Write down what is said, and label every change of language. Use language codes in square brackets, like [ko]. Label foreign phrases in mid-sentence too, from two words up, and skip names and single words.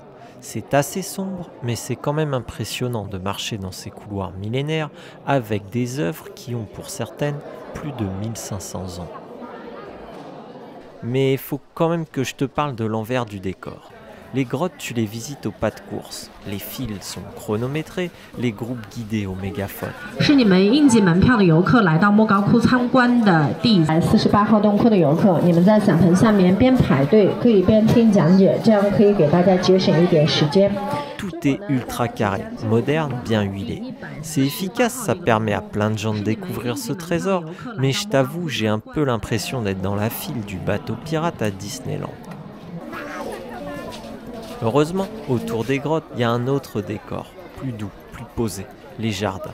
[fr] C'est assez sombre, mais c'est quand même impressionnant de marcher dans ces couloirs millénaires avec des œuvres qui ont pour certaines plus de 1500 ans. Mais il faut quand même que je te parle de l'envers du décor. Les grottes, tu les visites au pas de course. Les fils sont chronométrés, les groupes guidés au mégaphone. [zh] 是你们应急门票的游客来到莫高窟参观的第48号洞窟的游客，你们在伞盆下面边排队可以边听讲解，这样可以给大家节省一点时间。 [fr] Tout est ultra carré, moderne, bien huilé. C'est efficace, ça permet à plein de gens de découvrir ce trésor, mais je t'avoue, j'ai un peu l'impression d'être dans la file du bateau pirate à Disneyland. Heureusement, autour des grottes, il y a un autre décor, plus doux, plus posé, les jardins.